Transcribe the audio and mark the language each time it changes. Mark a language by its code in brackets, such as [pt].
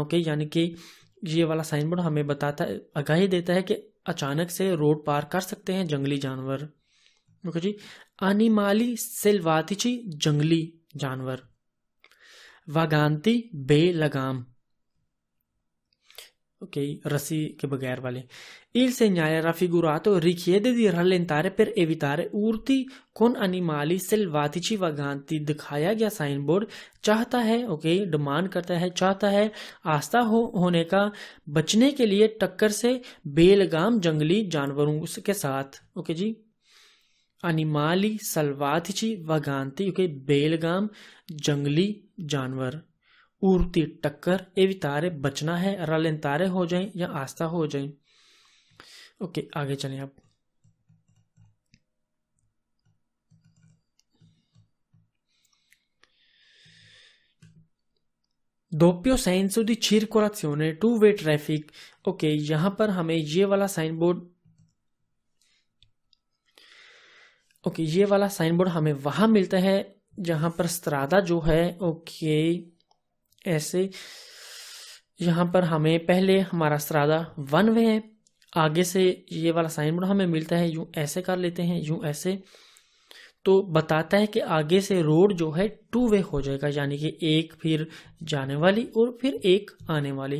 [hi] Okay, यानी कि ये वाला साइन बोर्ड हमें बताता है, आगाही देता है कि अचानक से रोड पार कर सकते हैं जंगली जानवर। ओके जी, [it] animali selvatici [hi] जंगली जानवर, [it] vaganti [hi] बेलगाम, ओके, रस्सी के बगैर वाले। [it] il segnale raffigurato richiede di rallentare per evitare urti con animali selvatici vaganti। [hi] दिखाया गया साइन बोर्ड चाहता है, ओके, डिमांड करता है, चाहता है आस्था होने का बचने के लिए टक्कर से बेलगाम जंगली जानवरों के साथ। ओके जी, [it] animali selvatici vaganti, [hi] ओके, बेलगाम जंगली जानवर, उर्ती टक्कर, एवितारे बचना है, रलेंतारे हो जाएं या आस्था हो जाएं। ओके, आगे चलें अब। [it] doppio senso di circolazione, [en] Two way traffic. [hi] Okay, यहां पर हमें ये वाला साइन बोर्ड, ओके, ये वाला साइन बोर्ड हमें वहां मिलता है जहां पर स्त्रादा जो है, ओके, ऐसे यहाँ पर हमें पहले हमारा स्त्रादा वन वे है, आगे से ये वाला साइन बोर्ड हमें मिलता है, यूं ऐसे कर लेते हैं, यूं ऐसे, तो बताता है कि आगे से रोड जो है टू वे हो जाएगा, यानी कि एक फिर जाने वाली और फिर एक आने वाली।